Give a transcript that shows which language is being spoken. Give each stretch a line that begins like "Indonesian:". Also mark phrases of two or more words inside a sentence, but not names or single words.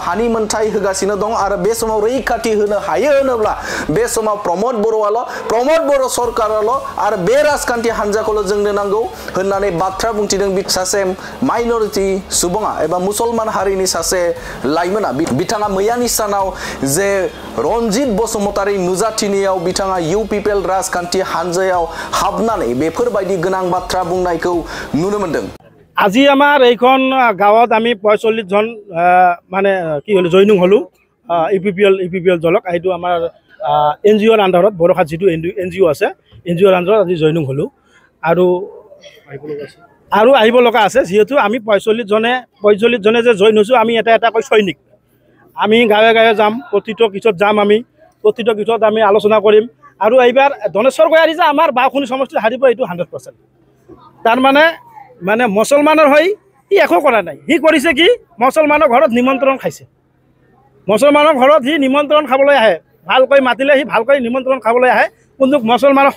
Bodo: हानि मोनथाय होगासिनो दं आरो बे समाव रैखाथि होनो हायो होनोब्ला बे समाव प्रमोद बर' सरकाराल' आरो बे राजखान्थि हानजाखौल' जोंनो नांगौ होननानै बाथ्रा बुंथिदों सासे माइनरिटी सुबुङा एबा मुसलमान हारिनि सासे लाइमोना बिथाङा मैयानि सानाव जे रनजित बसुमतारी नुजाथिनायाव बिथाङा यूपीपीएल राजखान्थि हानजायाव हाबनानै बेफोरबायदि गोनां बाथ्रा बुंनायखौ नुनो मोनदों
Assamese: আজি আমাৰ এইখন গাঁৱত আমি 45 জন মানে কি হলো জয়নিং হলো ইউপিপিএল দলক এইটো আমাৰ এনজিওৰ আন্ডাৰত বৰখাত যেটো এনজিও আছে এনজিওৰ আন্ডাৰত আজি জয়নিং হলো আৰু আহিব লগা আছে যেহেতু আমি 45 জনে যে জইন হৈছো আমি এটা কৈ সৈনিক আমি গাঁৱে গাঁৱে যাম প্ৰতিটো কিছত যাম আমি প্ৰতিটো কিছত আমি আলোচনা কৰিম আৰু এইবাৰ ধনেশ্বৰ গয়াৰী যে আমাৰ বাওখুনি সমষ্টি হাৰিব এইটো 100% তাৰ মানে মুছলমানৰ হৈ ই একো কৰা নাই হি কৰিছে কি মুছলমানৰ ঘৰত নিমন্ত্ৰণ খাইছে মুছলমানৰ ঘৰত হি নিমন্ত্ৰণ খাবলৈ আহে ভালকৈ মাতিলে হি ভালকৈ নিমন্ত্ৰণ খাবলৈ আহে কিন্তু মুছলমানৰ